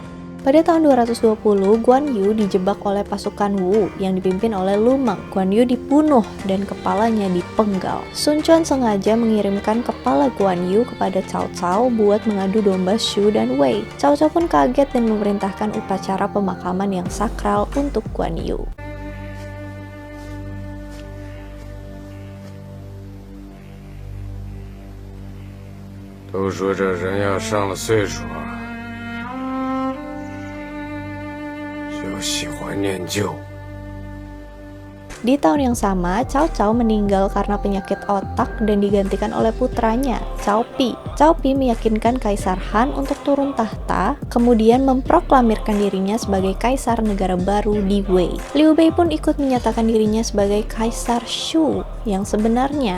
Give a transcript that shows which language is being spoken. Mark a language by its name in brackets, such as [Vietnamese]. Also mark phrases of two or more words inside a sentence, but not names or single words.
[Indonesian] Pada tahun 220, Guan Yu dijebak oleh pasukan Wu yang dipimpin oleh Lu Meng. Guan Yu dibunuh dan kepalanya dipenggal. Sun Quan sengaja mengirimkan kepala Guan Yu kepada Cao Cao buat mengadu domba Shu dan Wei. Cao Cao pun kaget dan memerintahkan upacara pemakaman yang sakral untuk Guan Yu. [Chinese] 都说这人要上了岁数就喜欢念旧。 [Indonesian] Di tahun yang sama, Cao Cao meninggal karena penyakit otak dan digantikan oleh putranya, Cao Pi. Cao Pi meyakinkan Kaisar Han untuk turun tahta, kemudian memproklamirkan dirinya sebagai Kaisar negara baru di Wei. Liu Bei pun ikut menyatakan dirinya sebagai Kaisar Shu yang sebenarnya.